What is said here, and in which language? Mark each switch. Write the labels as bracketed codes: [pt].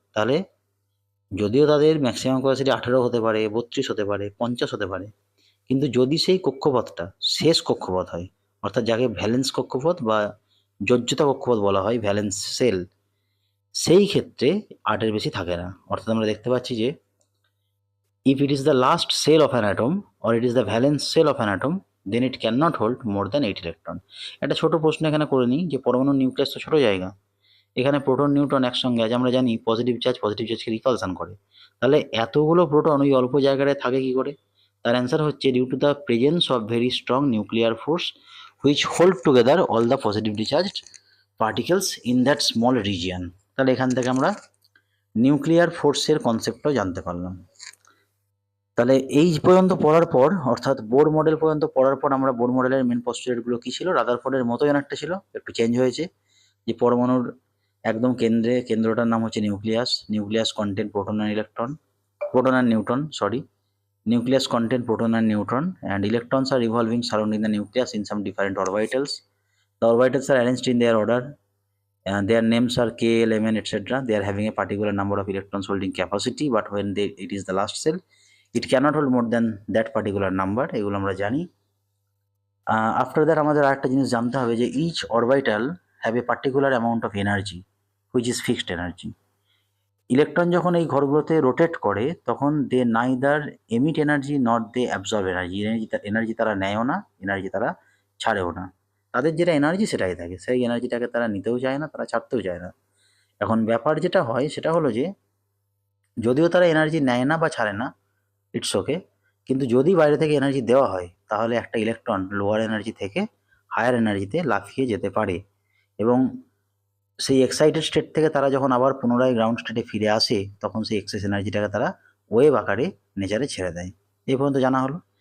[bn] তাহলে যদিও তাদের ম্যাক্সিমাম ক্যাপাসিটি 18 হতে পারে, 32 হতে পারে, 50 হতে পারে, কিন্তু যদি সেই কক্ষপথটা শেষ কক্ষপথ হয়, অর্থাৎ যাকে ভ্যালেন্স কক্ষপথ বা যোজ্যতা কক্ষপথ বলা হয় ভ্যালেন্স সেল, সেই ক্ষেত্রে 8-এর বেশি থাকে না। অর্থাৎ আমরা দেখতে পাচ্ছি যে [en] if it is the last cell of an atom or it is the valence cell of an atom then it cannot hold more than 8 electron. [bn] একটা ছোট প্রশ্ন এখানে করে নিই যে পরমাণুর নিউক্লিয়াস তো ছোট জায়গা, এখানে প্রোটন নিউট্রন একসঙ্গে আছে, আমরা জানি পজিটিভ চার্জকে রিপালশন করে, তাহলে এতগুলো প্রোটন ওই অল্প জায়গায় থাকে কি করে? [en] তার অ্যান্সার হচ্ছে due to the presence of very strong nuclear force which hold together all the positively charged particles in that small region. [bn] তাহলে এখান থেকে আমরা নিউক্লিয়ার ফোর্সের কনসেপ্টটাও জানতে পারলাম। তাহলে এই পর্যন্ত পড়ার পর, অর্থাৎ বোর মডেল পর্যন্ত পড়ার পর, আমরা বোর মডেলের মেন পস্টুলেটগুলো কি ছিল? রাদারফোর্ডের মতোই অনেকটা ছিল, একটু চেঞ্জ হয়েছে। যে পরমাণুর একদম কেন্দ্রটার নাম হচ্ছে [en] Nucleus content proton and neutron, nucleus contain proton and neutron and electrons are revolving surrounding the nucleus in some different orbitals. The orbitals are arranged in their order and their names are K, L, Mn, etc. They are having a particular number of electrons holding capacity, but when it is the last cell it cannot hold more than that particular number, [bn] এগুলো আমরা জানি। [en] after that [bn] আমাদের আরেকটা জিনিস জানতে হবে যে [en] each orbital have a particular amount of energy which is fixed energy. [bn] Electron যখন এই ঘরগুলোতে রোটেট করে তখন [en] they neither emit energy not they absorb energy [bn] তারা নেয়ও না, এনার্জি তারা ছাড়েও না। তাদের যেটা এনার্জি সেটাই থাকে, সেই এনার্জিটাকে তারা নিতেও চায় না, তারা ছাড়তেও চায় না। এখন ব্যাপার যেটা হয় সেটা হলো যে যদিও তারা এনার্জি নেয় না বা ছাড়ে না, [en] it's okay, [bn] কিন্তু যদি বাইরে থেকে এনার্জি দেওয়া হয় তাহলে একটা ইলেকট্রন লোয়ার এনার্জি থেকে হায়ার এনার্জিতে লাফিয়ে যেতে পারে, এবং সেই এক্সাইটেড স্টেট থেকে তারা যখন আবার পুনরায় গ্রাউন্ড স্টেটে ফিরে আসে তখন সেই এক্সেস এনার্জিটাকে তারা ওয়েভ আকারে নেচারে ছেড়ে দেয়। এই পর্যন্ত জানা হলো।